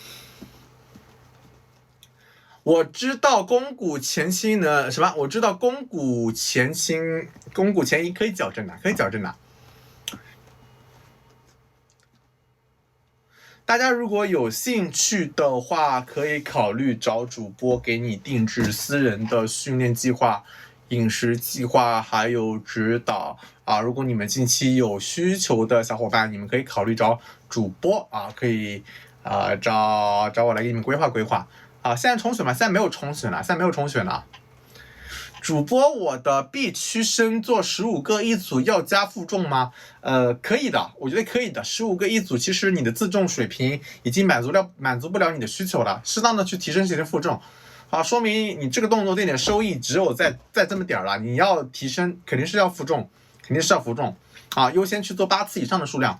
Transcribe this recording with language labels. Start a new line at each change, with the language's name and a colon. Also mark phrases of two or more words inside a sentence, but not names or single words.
Chinese: 我知道肱骨前傾呢，什麼？我知道肱骨前傾、肱骨前移可以矯正的，大家如果有興趣的話，可以考慮找主播給你定制私人的訓練計劃、 飲食計劃還有指導啊。如果你們近期有需求的小夥伴，你們可以考慮找主播啊，可以找我來給你們規劃啊。現在冲选吗？现在没有冲选了，主播，我的 B 区深做15個一組要加負重嗎？可以的，我覺得可以的。15個一組，其實你的自重水平已經滿足不了你的需求了，適當的去提升負重，啊，說明你這個動作這點收益只有在這麼點了。你要提升，肯定是要負重啊，優先去做8次以上的數量。